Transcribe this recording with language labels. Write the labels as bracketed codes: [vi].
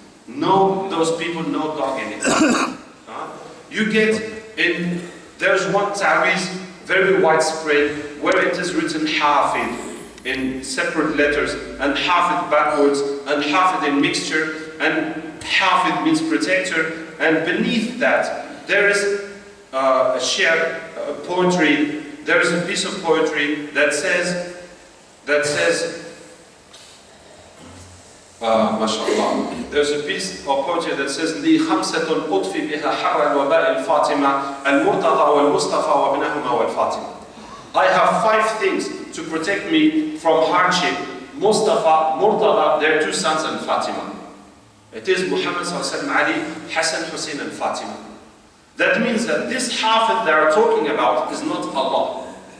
[en] No, those people, no dog in it. You get in, there's one ta'weez, very widespread, where it is written hafid in separate letters, and hafid backwards, and hafid in mixture, and hafid means protector, and beneath that, there is a shi'r, poetry, there is a piece of poetry that says, mashallah, there's a piece of poetry that says [ar] لي خمسة أطفي بها حر الوباء الفاطمة المرتضى والمصطفى وابنهما والفاطمة. [en] I have 5 things to protect me from hardship. Mustafa, Murtada, their 2 sons, and Fatima. It is Muhammad sallallahu alaihi wasallam, Ali, Hassan, Hussein, and Fatima. That means that this Hafid they are talking about is not Allah.